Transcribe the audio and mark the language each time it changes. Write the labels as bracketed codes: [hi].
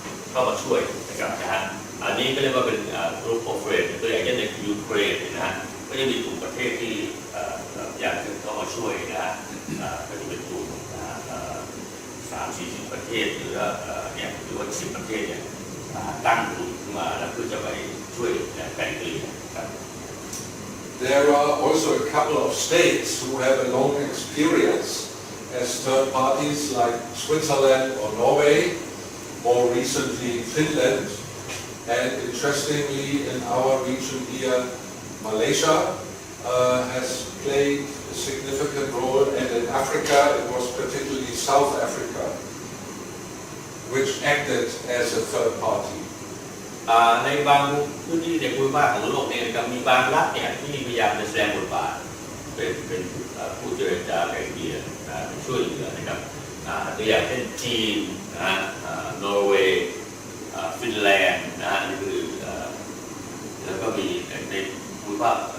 [th] เข้ามาช่วยนะครับนะฮะอันนี้ก็เรียกว่าเป็น [en] group of friends [th] ตัวอย่างเช่นในยูเครนนะฮะก็จะมีกลุ่มประเทศที่อยากจะเข้ามาช่วยนะฮะก็จะเป็นกลุ่ม30-40 ประเทศหรือเนี่ยหรือว่า10 ประเทศเนี่ยตั้งกลุ่มขึ้นมาแล้วเพื่อจะไปช่วยไกล่เกลี่ยครับ [en] There are also a couple of states who have a long experience as third parties like Switzerland or Norway, more recently Finland, and interestingly in our region here, Malaysia has played a significant role, and in Africa it was particularly South Africa, which acted as a third party. [th] ในบางพื้นที่ในภูมิภาคของโลกเนี่ยมีบางรัฐเนี่ยที่พยายามจะแสดงบทบาทเป็นผู้เจรจาไกล่เกลี่ยช่วยเหลือนะครับตัวอย่างเช่นจีนนะนอร์เวย์ฟินแลนด์นะนี่คือแล้วก็มีในภูมิภาค